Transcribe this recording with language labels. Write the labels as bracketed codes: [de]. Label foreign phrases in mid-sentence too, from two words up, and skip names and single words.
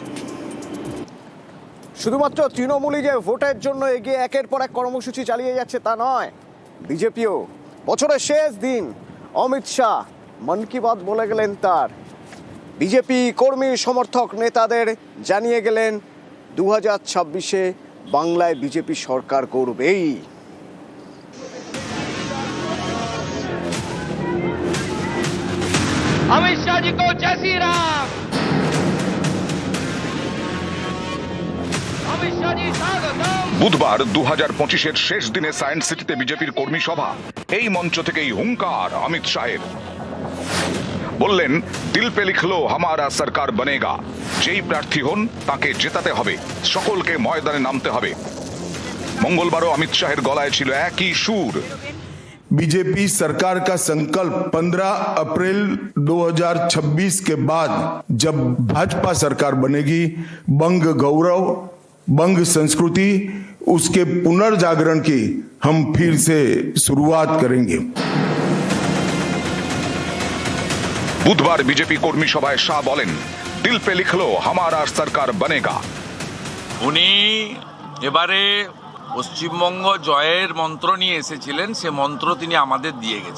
[bn] শুধুমাত্র তৃণমূলই যে ভোটের জন্য এগিয়ে একের পর এক কর্মসূচি চালিয়ে যাচ্ছে তা নয়, বিজেপিও। বছরের শেষ দিন অমিত শাহ মন কি বাত বলে গেলেন তার। বিজেপি কর্মী সমর্থক নেতাদের জানিয়ে গেলেন 2026-এ বাংলায় বিজেপি সরকার করবেই। [hi] अमित शाह जी को जय श्री राम। [bn] বুধবার 2025-এর শেষ দিনে সায়েন্স সিটিতে বিজেপির কর্মী সভা। এই মঞ্চ থেকেই হুঙ্কার অমিত শাহের। [hi] বললেন, दिल पे लिखलो हमारा सरकार बनेगा। [bn] যেই প্রার্থী হন তাকে জেতাতে হবে, সকলকে ময়দানে নামতে হবে। মঙ্গলবারও অমিত শাহের গলায় ছিল একই সুর। [hi] बीजेपी सरकार का संकल्प 15 अप्रैल 2026 के बाद जब भाजपा सरकार बनेगी, बंग गौरव, बंग संस्कृति, उसके पुनर्जागरण की हम फिर से शुरुआत करेंगे। [bn] বুধবার বিজেপি কর্মী সভায় শাহ বলেন, [hi] दिल पे लिखलो हमारा सरकार बनेगा। [bn] উনি এবারে পশ্চিমবঙ্গ জয়ের মন্ত্র নিয়ে এসেছিলেন, সে মন্ত্র তিনি আমাদের দিয়ে গেছেন।